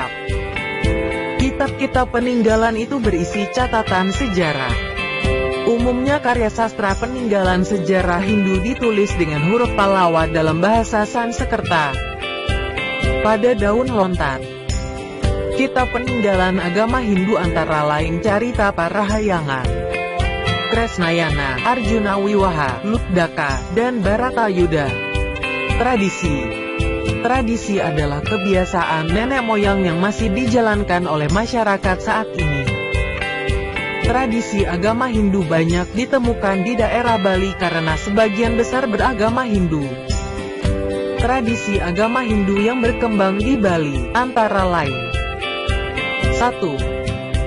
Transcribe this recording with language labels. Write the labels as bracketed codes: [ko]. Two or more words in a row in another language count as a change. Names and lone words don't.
[id] Kitab-kitab peninggalan itu berisi catatan sejarah. Umumnya karya sastra peninggalan sejarah Hindu ditulis dengan huruf Pallawa dalam bahasa Sanskerta. Pada daun lontar. Kitab peninggalan agama Hindu antara lain Carita Parahyangan, Kresnayana, Arjuna Wiwaha, Lutdaka, dan Baratayuda. Tradisi. Tradisi adalah kebiasaan nenek moyang yang masih dijalankan oleh masyarakat saat ini. Tradisi agama Hindu banyak ditemukan di daerah Bali karena sebagian besar beragama Hindu. Tradisi agama Hindu yang berkembang di Bali, antara lain 1.